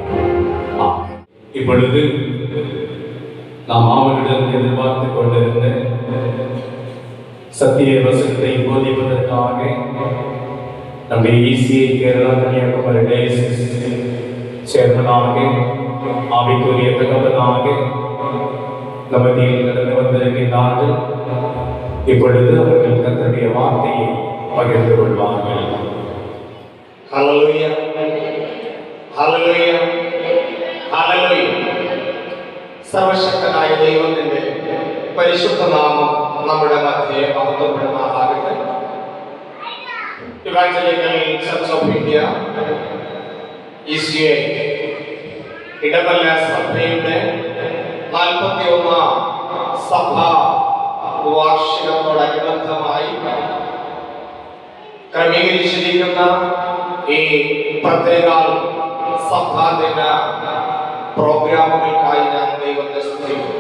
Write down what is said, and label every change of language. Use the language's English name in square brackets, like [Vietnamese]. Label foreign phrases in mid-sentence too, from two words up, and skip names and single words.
[Tamil] இப்பொழுது நாம் ஆவலுடன் எதிர்பார்த்துக் கொண்டிருந்த சத்திய வசனத்தை போதிப்பதற்காக நம்முடைய ECA கேரளா கன்னியாகுமரி டயசிஸ் சேர்மனாக, ஆவிக்குரிய தகவலாக நம்மதியில் கடந்து வந்திருக்கின்றார்கள். இப்பொழுது அவர்கள் கர்த்தருடைய வார்த்தையை பகிர்ந்து கொள்வார்கள். ஹல்லேலூயா, ஹல்லேலூயா, ஹல்லேலூயா. [Malayalam] സർവശക്തനായ ദൈവത്തിന്റെ പരിശുദ്ധ നാമം നമ്മുടെ മധ്യേ മഹത്വപ്പെടുമാറാകട്ടെ. ഇവാഞ്ചലിക്കൽ ചർച്ച് ഓഫ് ഇന്ത്യ ECA ഇടവല്ല സഭയുടെ 41ാം സഭാ വാർഷികത്തോടനുബന്ധമായി ക്രമീകരിച്ചിരിക്കുന്ന ഈ പ്രത്യേക സഭാദിന പ്രോഗ്രാമുകൾക്കായി ഞാൻ ദൈവത്തെ സ്തുതിക്കുന്നു.